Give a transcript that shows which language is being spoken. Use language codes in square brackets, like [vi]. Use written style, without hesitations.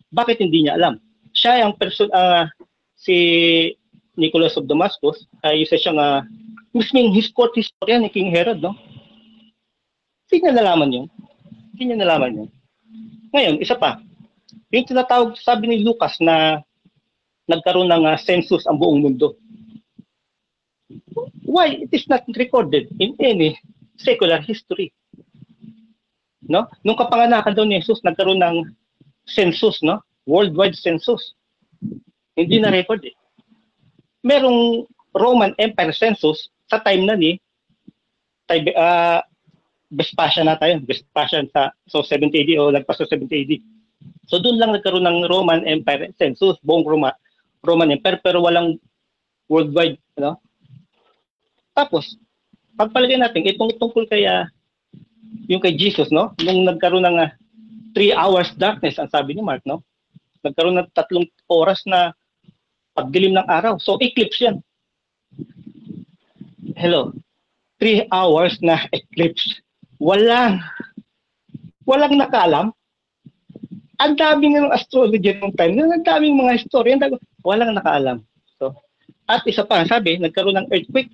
[tl] Bakit hindi niya alam? Siya ang si Nicholas of Damascus ay isa siyang misming [en] his court historian [tl] ni King Herod, no? Hindi niya nalaman yun. Hindi niya nalaman yun. Ngayon, isa pa. Yung tinatawag, sabi ni Lucas na nagkaroon ng census ang buong mundo. [en] Why it is not recorded in any secular history? [tl] No? Nung kapanganakan daw ni Jesus, nagkaroon ng census, no? Worldwide census. Hindi na record eh. Merong Roman Empire census sa time na ni Vespasian na tayo. Vespasian so 70 AD o lagpas sa 70 AD. So doon lang nagkaroon ng Roman Empire census, buong Roman Empire, pero walang worldwide, no? Tapos, pagpalagay natin, itong tungkol yung kay Jesus, no? Nung nagkaroon ng 3 hours darkness, ang sabi ni Mark, no? Nagkaroon ng 3 oras na pagdilim ng araw. So, eclipse yan. Hello. 3 hours na eclipse. Walang nakaalam. Ang daming ng astrologer ng time. Ang daming mga historian. Walang nakaalam. So, at isa pa, sabi, nagkaroon ng earthquake.